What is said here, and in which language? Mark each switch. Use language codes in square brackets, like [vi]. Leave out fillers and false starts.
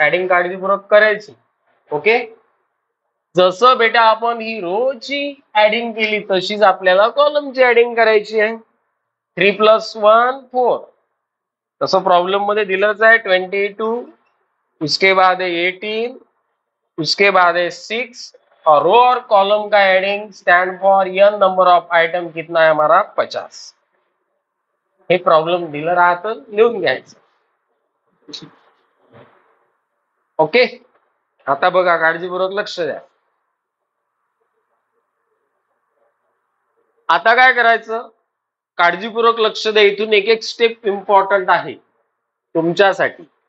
[mr] Adding काळजीपूर्वक करायची. Okay, जसं बेटा आपण ही रोची ऍडिंग केली तशीच आपल्याला कॉलमची ऍडिंग करायची आहे. 3 + 1 4. तसं प्रॉब्लेम मध्ये दिलंच आहे 22. [hi] उसके बाद है 18. उसके बाद है 6 और रो और कॉलम का adding stand for an number of item कितना है हमारा? 50. [mr] हे प्रॉब्लेम दिलं राहतं, लिहून घ्यायचं. ओके, आता बघा काळजीपूर्वक लक्ष द्या. आता काय करायचं? काळजीपूर्वक लक्ष द्या. इथून एक एक स्टेप इम्पॉर्टंट आहे तुमच्यासाठी.